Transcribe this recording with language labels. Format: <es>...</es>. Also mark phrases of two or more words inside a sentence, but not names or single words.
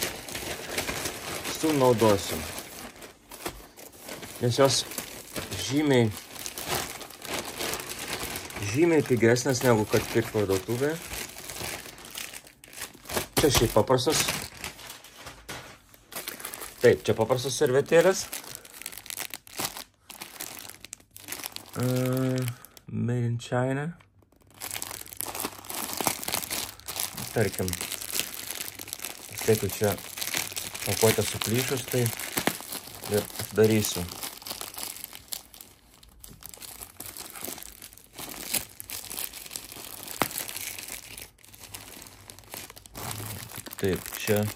<lt>Naudosiu, nes jos žymiai pigesnės negu kad pirkti parduotuvėje. Čia šiaip paprastas. Taip, čia paprastas servetėlės.</lt> <en>Made in China.</en> <lt>Tarkim, jeigu čia pakuotę suplyšus, tai ir darysiu. Taip, čia.</lt>